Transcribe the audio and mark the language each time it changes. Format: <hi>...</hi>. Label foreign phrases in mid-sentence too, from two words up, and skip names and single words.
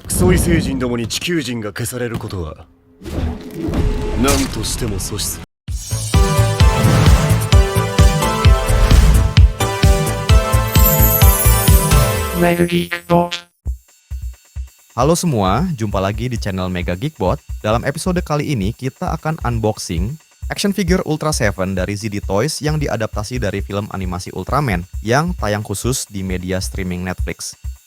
<ja>ソイ星人どもに地球人が消されることは何としても阻止する。</ja> <id>Mega Geekbot. Halo semua, jumpa lagi di channel Mega Geekbot. Dalam episode kali ini kita akan unboxing</id> <en>action figure</en> <id>Ultra 7 dari ZD Toys yang diadaptasi dari film animasi Ultraman yang tayang khusus di media streaming Netflix.</id>